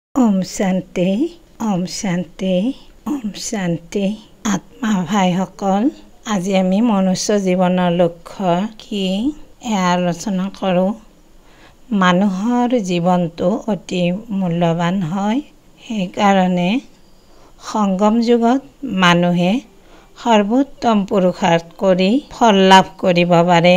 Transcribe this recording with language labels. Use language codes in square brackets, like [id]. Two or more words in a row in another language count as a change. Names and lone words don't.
[hi] ओम शांति ओम शांति ओम शांति [as] আত্মা ভাই সকল আজি আমি মনুষ্য জীৱনৰ লক্ষ্য কি আলোচনা কৰো। মানুহৰ জীৱনটো অতি মূল্যৱান হয়। সেই কাৰণে সংগম যুগত মানুহে সৰ্বোত্তম পুৰুষাৰ্থ কৰি ফল লাভ কৰিব পাৰে।